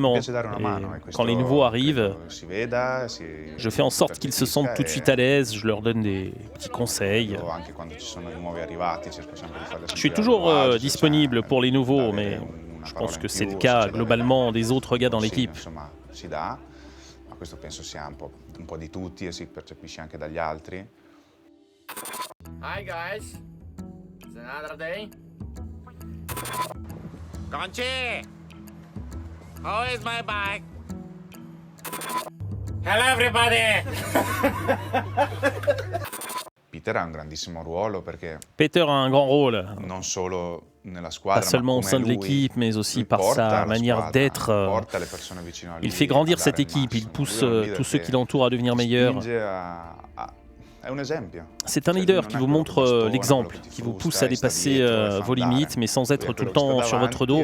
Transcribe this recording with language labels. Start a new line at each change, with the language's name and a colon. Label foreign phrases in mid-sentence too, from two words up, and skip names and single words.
French: Et quand les nouveaux arrivent, je fais en sorte qu'ils se sentent tout de suite à l'aise, je leur donne des petits conseils. Je suis toujours disponible pour les nouveaux, mais je pense que c'est le cas globalement des autres gars dans l'équipe.
English: Hi guys, it's another day. Conchi! How is my bike? Hello everybody!
Italian: Peter a un grandissimo ruolo perché
French: Peter a un grand rôle,
Italian: non solo nella
French: pas
Italian: squadra,
French: seulement au sein de l'équipe, mais aussi par sa manière d'être. Il fait grandir cette équipe, il pousse tous ceux qui l'entourent à devenir meilleurs. C'est un leader qui vous montre l'exemple, qui vous pousse à dépasser vos limites, mais sans être tout le temps sur votre dos.